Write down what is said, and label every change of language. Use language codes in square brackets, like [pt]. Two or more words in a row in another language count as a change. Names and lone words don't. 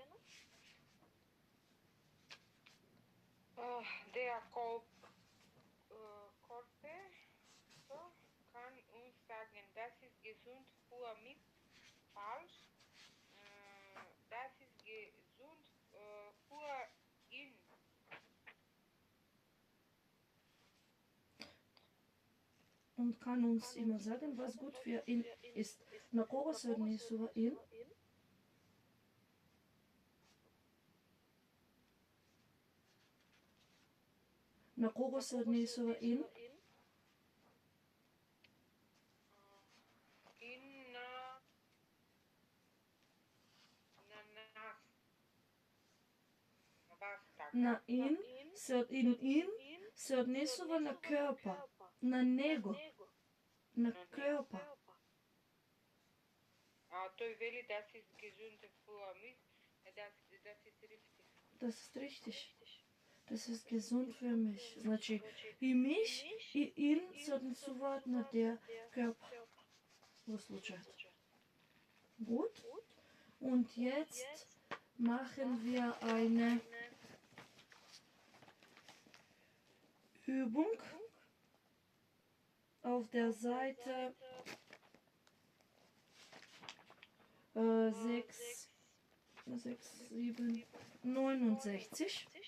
[de] Der Körper so, kann uns sagen, das ist gesund für mich, falsch. Das ist gesund für ihn. Und kann uns immer sagen, was gut für ihn ist. [mk] На кого се однесува in? На кого се однесува in? На in се однесува на Körper, на него, на Körper. Той вели, [de] das ist gesund für mich, das ist richtig. Das ist richtig. Das ist gesund für mich. [mk] Значи и mich, и ihn се однесуваат на [de] der Körper [mk] во случајот. [de] Gut. Und jetzt machen wir eine Übung auf der Seite 6, 7, 69.